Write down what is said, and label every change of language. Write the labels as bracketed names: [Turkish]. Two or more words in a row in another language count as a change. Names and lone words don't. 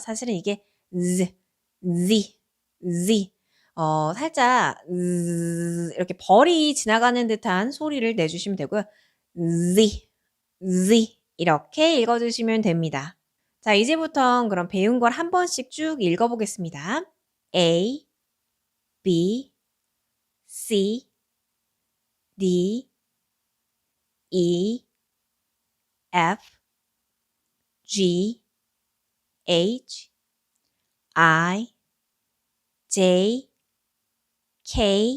[Korean] 사실은 이게 Z, Z, Z. 살짝 이렇게 벌이 지나가는 듯한 소리를 내주시면 되고요. Z, Z 이렇게 읽어주시면 됩니다. 자, 이제부터 그럼 배운 걸 한 번씩 쭉 읽어보겠습니다. [English] A, B, C, D, E, F, G, H, I, J, K,